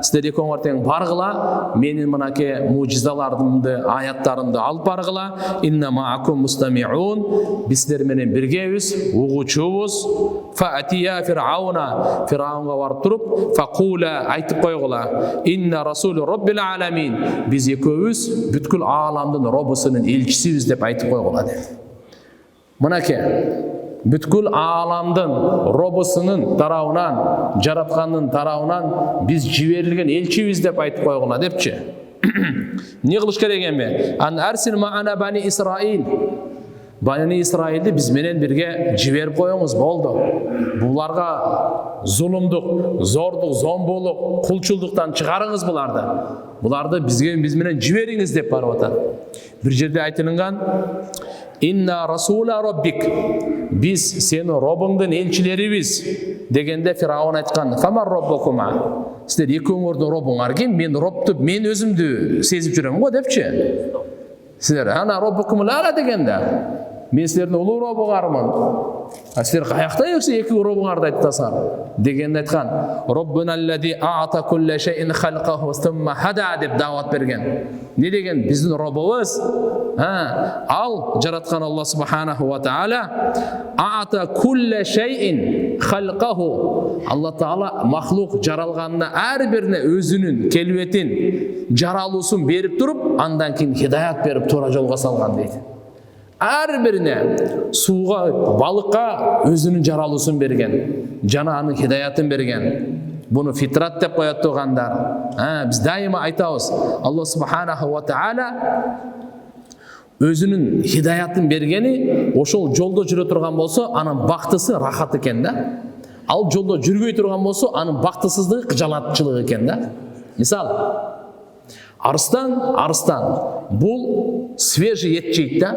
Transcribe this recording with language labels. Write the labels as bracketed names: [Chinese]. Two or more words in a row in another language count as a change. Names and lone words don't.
[Kyrgyz] Силер экөөңөр тең баргыла, менин мынакей мужизаларымды, аяттарымды алып баргыла. [Arabic] إنا معكم مستمعون. [Kyrgyz] Биз силер менен биргебиз, угуучубуз. [Arabic] فأتيا فرعون. [Kyrgyz] Фираунга барып туруп, факула айтып койгула. [Arabic] إنا رسول رب العالمين. [Kyrgyz] Биз экөөбүз бүткүл ааламдын Роббусунун элчисибиз деп айтып койгула деди. Мынакей бүткүл ааламдын Роббусунун тарабынан, жараткандын тарабынан биз жиберилген элчибиз деп айтып койгула депчи. Не кылыш керек эми? [Arabic] أن أرسل معنا بني إسرائيل. [Kyrgyz] Бани Исраилди биз менен бирге жиберип коюңуз болду. Буларга зулумдук, зордук, зомбулук, кулчулдуктан чыгарыңыз буларды. Буларды биз менен жибериңиз деп барып атат. Бир жерде айтылган: [Arabic] إنا رسولا ربك. [Kyrgyz] Биз сени Робуңдун элчилерибиз дегенде Фираун айткан: [Arabic] فمن ربكما. [Kyrgyz] Силер экөөңөрдүн Робуңар ким? Мен Робту мен өзүмдү сезип жүрөм го депчи. Силер [Arabic] أنا ربكم الأعلى [Kyrgyz] дегенде мен силердин улуу Робуңармын. Силер каякта эксе эки Робуңарды айтасыңар дегенде айткан: [Arabic] ربنا الذي أعطى كل شيء خلقه ثم هدى [Kyrgyz] деп дават берген. Не деген? Биздин Робубуз ал жараткан [Arabic] الله سبحانه وتعالى أعطى كل شيء خلقه. الله تعالى [Kyrgyz] махлук жаралганына ар бирине өзүнүн келбетин, жаралуусун берип туруп, андан кийин хидаят берип туура жолго салган дейт. Ар бирине сууга, балыкка өзүнүн жаралуусун берген, жана анын хидаятын берген. Буну фитрат деп коет тургандар. Биз дайыма айтабыз, [Arabic] الله سبحانه وتعالى [Kyrgyz] өзүнүн хидаятын бергени, ошол жолдо жүрө турган болсо, анын бактысы рахат экен да. Ал жолдо жүрбөй турган болсо, анын бактысыздыгы кыжалатчылык экен да. Мисал, арыстан бул свежий эт жейт да.